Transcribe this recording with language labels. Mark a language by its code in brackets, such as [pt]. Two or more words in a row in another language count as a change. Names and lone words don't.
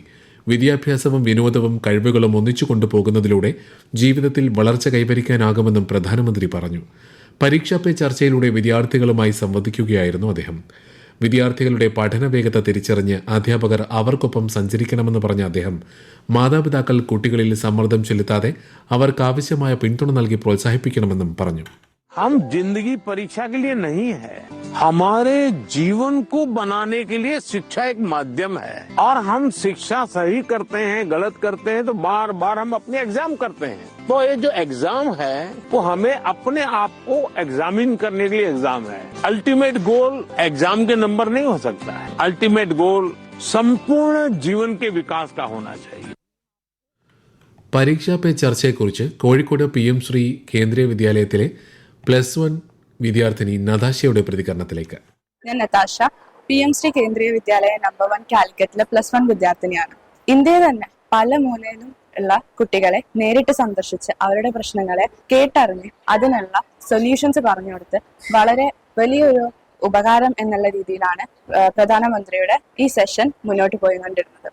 [ml] വിദ്യാഭ്യാസവും വിനോദവും കഴിവുകളും ഒന്നിച്ചു കൊണ്ടുപോകുന്നതിലൂടെ ജീവിതത്തിൽ വളർച്ച കൈവരിക്കാനാകുമെന്നും പ്രധാനമന്ത്രി പറഞ്ഞു. പരീക്ഷാ പേ ചർച്ചയിലൂടെ വിദ്യാർത്ഥികളുമായി സംവദിക്കുകയായിരുന്നു അദ്ദേഹം. വിദ്യാർത്ഥികളുടെ പഠന വേഗത തിരിച്ചറിഞ്ഞ് അധ്യാപകർ അവർക്കൊപ്പം സഞ്ചരിക്കണമെന്ന് പറഞ്ഞ അദ്ദേഹം മാതാപിതാക്കൾ കുട്ടികളിൽ സമ്മർദ്ദം ചെലുത്താതെ അവർക്കാവശ്യമായ പിന്തുണ നൽകി പ്രോത്സാഹിപ്പിക്കണമെന്നും പറഞ്ഞു. [hi] हम जिंदगी परीक्षा के लिए नहीं है, हमारे जीवन को बनाने के लिए शिक्षा एक माध्यम है और हम शिक्षा सही करते हैं, गलत करते हैं तो बार बार हम अपने एग्जाम करते हैं. तो ये जो एग्जाम है वो हमें अपने आप को एग्जामिन करने के लिए एग्जाम है. [en] ultimate goal [hi] एग्जाम के नंबर नहीं हो सकता है. [en] ultimate goal [hi] संपूर्ण जीवन के विकास का होना चाहिए. [ml] പരീക്ഷാ പേ ചർച്ചയെക്കുറിച്ച് കോഴിക്കോട് PM ശ്രീ കേന്ദ്രീയ വിദ്യാലയത്തിലെ +1 വിദ്യാർത്ഥിനി നതാശയുടെ പ്രതികരണത്തിലേക്ക്. ഞാൻ നതാശ, PM ശ്രീ കേന്ദ്രീയ വിദ്യാലയ നമ്പർ 1 കാലിക്കറ്റിലെ +1 വിദ്യാർത്ഥിനിയാണ്. ഇന്ത്യയിൽ തന്നെ പല മൂലയിലും ഉള്ള കുട്ടികളെ നേരിട്ട് സന്ദർശിച്ച് അവരുടെ പ്രശ്നങ്ങളെ കേട്ടറിഞ്ഞ് അതിനുള്ള സൊല്യൂഷൻസ് പറഞ്ഞു കൊടുത്ത് വളരെ വലിയൊരു ഉപകാരം എന്നുള്ള രീതിയിലാണ് പ്രധാനമന്ത്രിയുടെ ഈ സെഷൻ മുന്നോട്ട് പോയിക്കൊണ്ടിരുന്നത്.